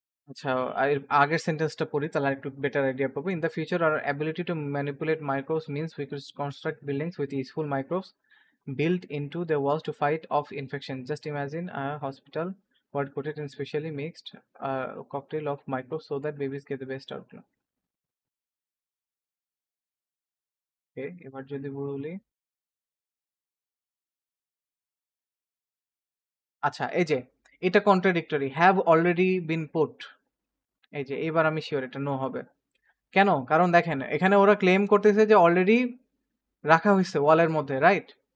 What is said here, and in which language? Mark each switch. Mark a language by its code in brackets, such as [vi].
[bn] আচ্ছা, এর আগের সেন্টেন্সটা পড়ি, তাহলে একটু বেটার আইডিয়া পাবো। [en] In the future our ability to manipulate microbes means we could construct buildings with useful microbes built into the walls to fight off infection. Just imagine a hospital what coated in specially mixed cocktail of microbes so that babies get the best outcome. [bn] Okay, এবার যদি বলি, আচ্ছা এই যে এটা contradictory, [en] have already been put, [bn] এই যে এবার আমি শিওর এটা নো হবে। কেন? কারণ দেখেন এখানে ওরা ক্লেম করতেছে যে অলরেডি রাখা হয়েছে ওয়ালের মধ্যে, রাইট?